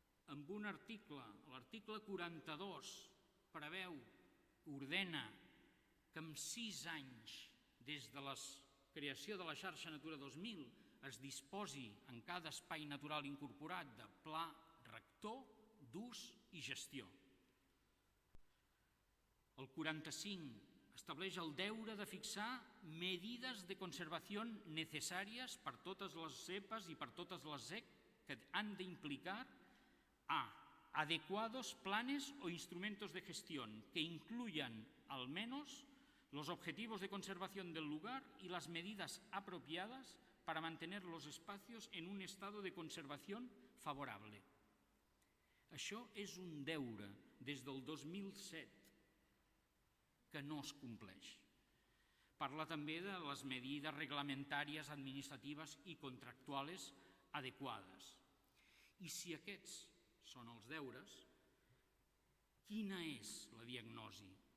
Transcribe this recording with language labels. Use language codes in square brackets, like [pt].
[ca] Amb un article, l'article 42, preveu, ordena que en 6 anys des de la creació de la xarxa Natura 2000 es disposi en cada espai natural incorporat de pla rector d'ús i gestió. El 45 estableix el deure de fixar medidas de conservació necessàries per totes les cepas i per totes les ZEC que han d'implicar a [es] adecuados planes o instrumentos de gestión que incluyan al menos los objetivos de conservación del lugar y las medidas apropiadas para mantener los espacios en un estado de conservación favorable. [ca] Això és un deure des del 2007 que no es compleix. Parla també de les medidas reglamentàries, administratives i contractuals adequades. I si aquests són els deures, quina és la diagnosi?